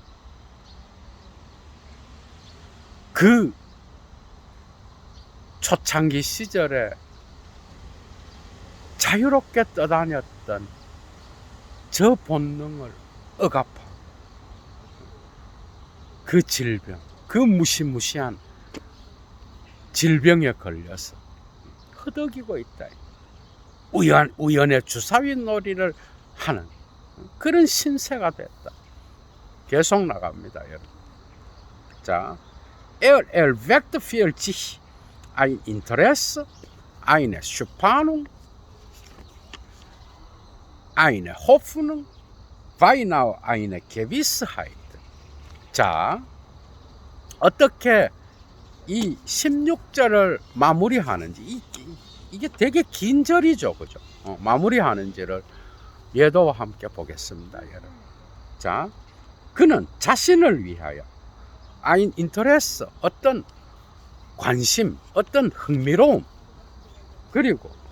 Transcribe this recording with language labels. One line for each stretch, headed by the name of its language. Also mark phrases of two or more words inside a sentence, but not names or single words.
Korean: 그 초창기 시절에 자유롭게 떠다녔던 저 본능을 억압하고 그 질병, 그 무시무시한 질병에 걸려서 허덕이고 있다. 우연의 주사위 놀이를 하는 그런 신세가 됐다. 계속 나갑니다, 여러분. 자,
German: erweckt für sich ein Interesse, eine Spannung, eine Hoffnung, beinahe eine Gewissheit.
Korean: 자, 어떻게 이 16절을 마무리하는지, 이게 되게 긴 절이죠, 그죠? 마무리하는지를 예도와 함께 보겠습니다, 여러분. 자, 그는 자신을 위하여
German: ein Interesse,
Korean: 어떤 관심, 어떤 흥미로움, 그리고